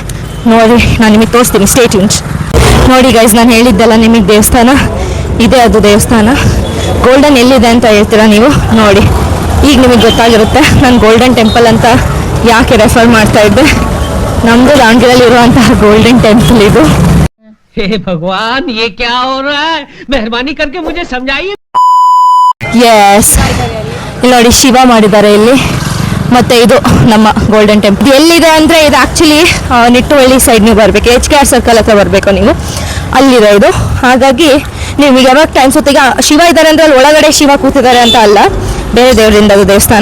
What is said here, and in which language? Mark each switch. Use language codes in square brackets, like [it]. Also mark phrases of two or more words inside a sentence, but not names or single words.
[kn] ನೋಡಿ, ನಾನು ನಿಮಗೆ ತೋರಿಸ್ತೀನಿ. [en] stay tuned. [kn] ನೋಡಿ ಗೈಸ್, ನಾನು ಹೇಳಿದ್ದೆಲ್ಲ ನಿಮಗೆ ದೇವಸ್ಥಾನ ಇದೆ, ಅದು ದೇವಸ್ಥಾನ. ಗೋಲ್ಡನ್ ಎಲ್ಲಿದೆ ಅಂತ ಹೇಳ್ತೀರಾ ನೀವು. ನೋಡಿ, ಈಗ ನಿಮಗೆ ಗೊತ್ತಾಗಿರುತ್ತೆ ನಾನು ಗೋಲ್ಡನ್ ಟೆಂಪಲ್ ಅಂತ ಯಾಕೆ ರೆಫರ್ ಮಾಡ್ತಾ ಇದ್ದೆ. ನಮ್ಮದು ದಾವಣಗೆರೆಯಲ್ಲಿ ಇರುವಂತಹ ಗೋಲ್ಡನ್ ಟೆಂಪಲ್ ಇದು. [hi] हे भगवान, ये क्या हो रहा है? मेहरबानी करके मुझे समझाइए. [kn] ಎಸ್, ಇಲ್ಲಿ ನೋಡಿ ಶಿವ ಮಾಡಿದ್ದಾರೆ ಇಲ್ಲಿ. ಮತ್ತೆ ಇದು ನಮ್ಮ ಗೋಲ್ಡನ್ ಟೆಂಪಲ್ ಎಲ್ಲಿದೆ ಅಂದರೆ ಇದು ಆ್ಯಕ್ಚುಲಿ ನಿಟ್ಟುವಳ್ಳಿ ಸೈಡ್ ನೀವು ಬರಬೇಕು, HKR ಸರ್ಕಲ್ ಹತ್ರ ಬರಬೇಕು ನೀವು, ಅಲ್ಲಿದೆ ಇದು. ಹಾಗಾಗಿ ನಿಮಗೆ ಯಾವಾಗ ಟೈಮ್ ಸುತ್ತೀಗ ಶಿವ ಇದ್ದಾರೆ ಅಂದರೆ ಅಲ್ಲಿ ಒಳಗಡೆ ಶಿವ ಕೂತಿದ್ದಾರೆ ಅಂತ ಅಲ್ಲ, ಬೇರೆ ದೇವರಿಂದ ಅದು ದೇವಸ್ಥಾನ.